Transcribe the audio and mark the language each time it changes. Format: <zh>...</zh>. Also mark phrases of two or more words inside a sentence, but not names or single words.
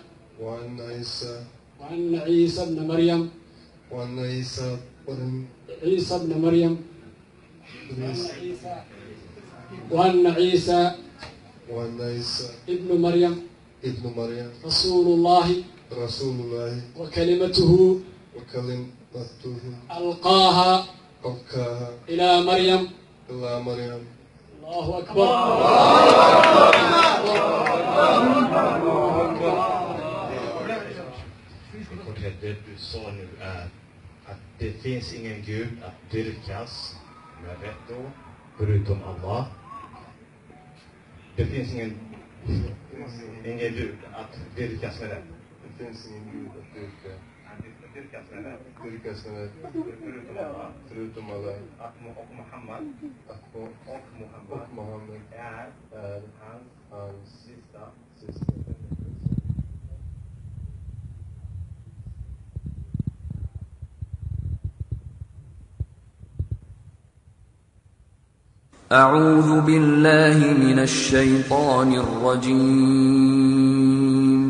<ar>ابن مريم وأن عيسى ابن مريم رسول الله وكلمته ألقاها إلى مريم. الله أكبر.</ar> <sv>Det du sa nu är att det finns ingen Gud att dyrkas med rätt då, förutom Allah. Det finns ingen Gud att dyrkas med rätt. Det finns ingen Gud att dyrkas med rätt. Förutom Allah. Och Muhammad är hans sista.</sv> <ar>أعوذ بالله من الشيطان الرجيم.</ar>